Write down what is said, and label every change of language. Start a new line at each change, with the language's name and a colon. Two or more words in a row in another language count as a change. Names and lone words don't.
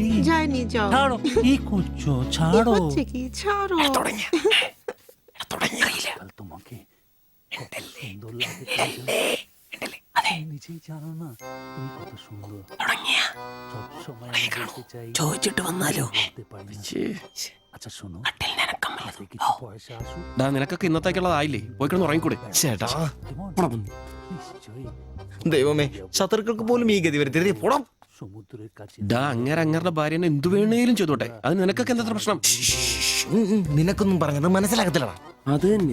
Bangla: যায়নি, যাও। ছাড়ো, কি করছো? কি ছাড়ো। হচ্ছে কি? ছাড়ো। কাল তোমাকে কত সুন্দর লাগে তুমি নিজেই জানো না তুমি কত সুন্দর। সবসময় আমি বলতে চাই
Malayalam: ചോദിച്ചിട്ട് വന്നാലോ?
Bangla: বলতে পারি না। আচ্ছা শোনো, হাতে কিছু পয়সা আসুক।
Malayalam: നിനക്കൊക്കെ ഇന്നത്തേക്കുള്ളതായില്ലേ? പോയി കിടന്ന് ഉറങ്ങിക്കൂടെ? ചേട്ടാ
Bangla: নিশ্চয়ই
Malayalam: ദൈവമേ, ശത്രുക്കൾക്ക് പോലും ഈ ഗതി വരുത്തരുതേ. പോടാം.
Bangla: সমুদ্রের কাছে
Malayalam: അങ്ങരുടെ ഭാര്യനെ എന്തു വേണേലും ചെയ്തോട്ടെ. അത് നിനക്കൊക്കെ എന്താ പ്രശ്നം? നിനക്കൊന്നും പറഞ്ഞത് മനസ്സിലാകത്തില്ലടാ. അത് തന്നെ.